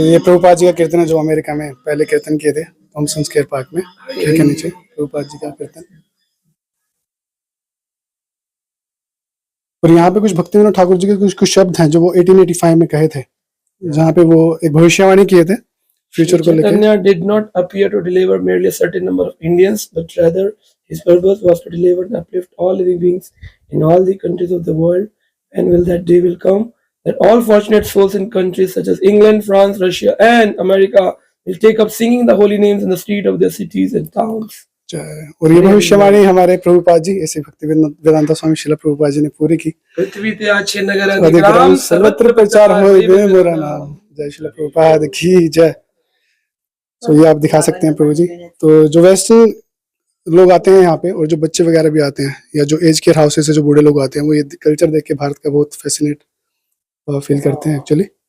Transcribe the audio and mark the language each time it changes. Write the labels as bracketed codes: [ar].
[hi] ये प्रभुपाद जी का कीर्तन है जो अमेरिका में पहले कीर्तन किए थे थॉमसन स्क्वायर पार्क में के नीचे। प्रभुपाद जी का कीर्तन। और यहाँ पे कुछ भक्ति विनोद ठाकुर जी के कुछ शब्द हैं जो वो 1885 में कहे थे, जहाँ पे वो एक भविष्यवाणी किए थे फ्यूचर को लेकर। [en] Chaitanya did not appear to deliver merely a certain number of Indians, but rather his purpose was to deliver and uplift all living beings in all the countries of the world. And will that day will come that all fortunate souls in countries such as England, France, Russia, and America will take up singing the holy names in the street of their cities and towns. [hi] और ये भविष्यवाणी हमारे प्रभुपाद जी ऐसे भक्ति वेदांता स्वामी शिला प्रभुपाद जी ने पूरी की। [bn] पृथ्वी ते अच्छे नगर अधिग्राम सर्वत्र प्रचार हो मेरा नाम। [hi] जय शिला प्रभुपाद की जय। तो ये आप दिखा सकते हैं प्रभु जी। तो जो वेस्टर्न लोग आते हैं यहाँ पे और जो बच्चे वगैरह भी आते हैं या जो एज केयर हाउसेस से जो बूढ़े लोग आते हैं वो ये कल्चर देख के भारत का बहुत फैसिनेट फील करते हैं एक्चुअली।